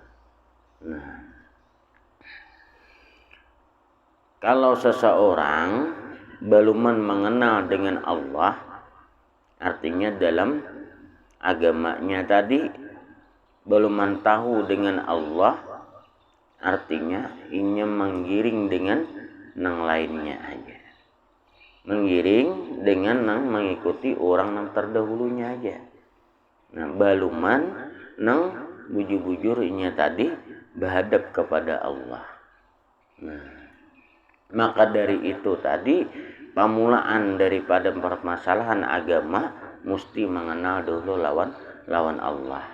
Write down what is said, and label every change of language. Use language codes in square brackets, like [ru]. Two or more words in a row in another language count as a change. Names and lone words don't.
[id] Nah, kalau seseorang belum mengenal dengan Allah, artinya dalam agamanya tadi belum tahu dengan Allah, artinya ini menggiring dengan yang lainnya aja. Menggiring dengan mengikuti orang yang terdahulunya aja. [bjn] Nah, baluman nang bujur-bujurnya tadi berhadap kepada Allah. [id] Nah, maka dari itu tadi pemulaan daripada permasalahan agama mesti mengenal dulu lawan Allah.